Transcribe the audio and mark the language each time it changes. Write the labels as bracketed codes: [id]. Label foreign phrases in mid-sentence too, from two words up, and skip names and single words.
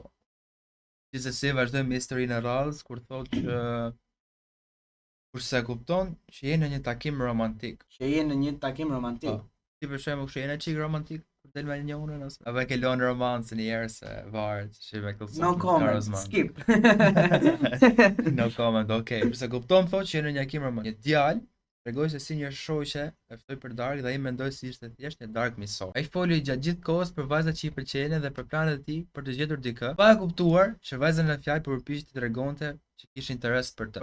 [sq] Gjithsesi vazhdojmë me historinë e radhës kur thotë që kurse kupton që je në një takim romantik. Ti për shembull, Ti për shembull, je në çik romantik, del me njëunën ose apo e ke lënë romancën një herë se varet që me këtë [en] No comment, skip. No comment, okay. [sq] Përse kupton thotë që në një kim roman, një djalë tregoi se si një shoqe e ftoi për darkë dhe ai mendoi se ishte thjesht një darkë miso. Ai foli gjatë gjithë kohës për vajzat që i pëlqenin dhe për planet e tij për të gjetur dikë, pa e kuptuar që vajza në fjalë përpiqej të tregonte që kishte interes për të.